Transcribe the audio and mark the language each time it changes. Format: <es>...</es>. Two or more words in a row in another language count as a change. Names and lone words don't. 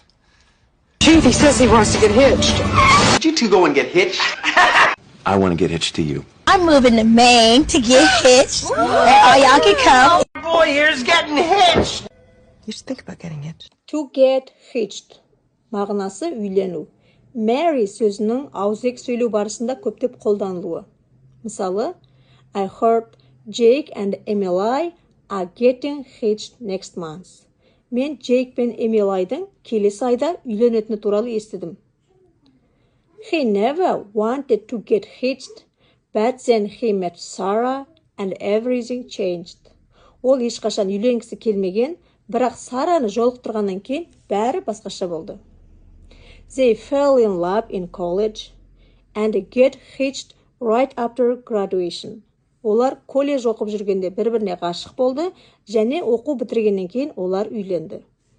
<en>Chief, he says he wants to get hitched. Did you two go and get hitched? I want to get hitched to you. I'm moving to Maine to get hitched. And all y'all can come. Boy, here's getting hitched. You should think about getting hitched. To get hitched.</en> <kk>Мағынасы үйлену. Marry сөзінің ауызекі сөйлеу барысында көптеп қолданылуы. Мысалы,</kk> <en>I heard Jake and Emily are getting hitched next month.</en> <kk>Мен Jake пен Emily'дің келесі айда үйленетіні туралы естідім.</kk> <en>He never wanted to get hitched, but then he met Sarah and everything changed.</en> <kk>Ол ешқашан үйленгісі келмеген, бірақ Сараны жолықтырғаннан кейін бәрі басқаша болды.</kk> <en>They fell in love in college and get hitched right after graduation.</en> <kk>Олар колледж оқып жүргенде бір-біріне ғашық болды және оқу бітіргеннен кейін олар үйленді.</kk>